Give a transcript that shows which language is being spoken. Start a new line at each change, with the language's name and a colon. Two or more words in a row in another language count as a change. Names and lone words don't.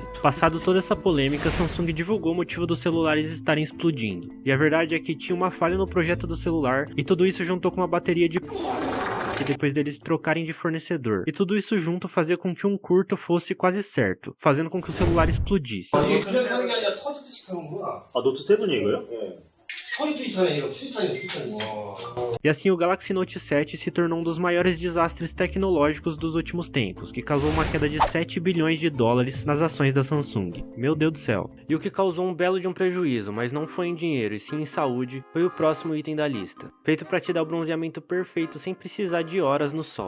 Portuguese: Passado toda essa polêmica, a Samsung divulgou o motivo dos celulares estarem explodindo. E a verdade é que tinha uma falha no projeto do celular, e tudo isso juntou com uma bateria de e depois deles se trocarem de fornecedor. E tudo isso junto fazia com que um curto fosse quase certo, fazendo com que o celular explodisse.
Korean: 이게 그냥 타는 게 아니라 터지듯이 타는구나. 아, 노트 7 이거요? 예. 터지듯이 타는 게 아니라 수탄이야.
Portuguese: E assim o Galaxy Note 7 se tornou um dos maiores desastres tecnológicos dos últimos tempos, que causou uma queda de 7 bilhões de dólares nas ações da Samsung. Meu Deus do céu. E o que causou um belo de um prejuízo, mas não foi em dinheiro e sim em saúde, foi o próximo item da lista. Feito para te dar o bronzeamento perfeito sem precisar de horas no sol.